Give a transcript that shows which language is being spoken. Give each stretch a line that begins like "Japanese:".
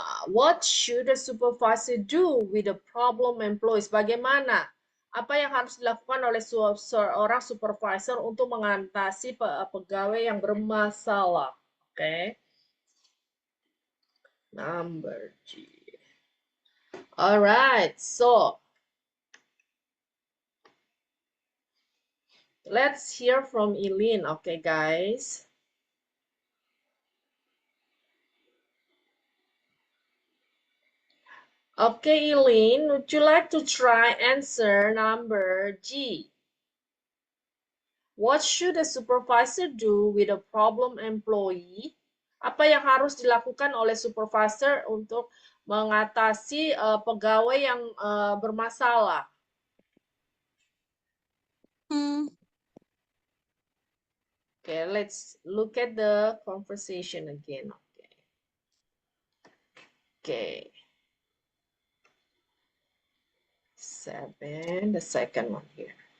English: What should a supervisor do with the problem employees?
Indonesian: Bagaimana? Apa yang harus dilakukan oleh seorang supervisor untuk mengatasi pegawai yang bermasalah?
English: Okay. Number G. Alright, so let's hear from Eileen. Okay, guys. Okay, Eileen, would you like to try answer number G? What should a supervisor do with a problem employee?
Indonesian: Apa yang harus dilakukan oleh supervisor untuk mengatasi pegawai yang bermasalah?
English: Okay, let's look at the conversation again. Okay. 7, the second one here.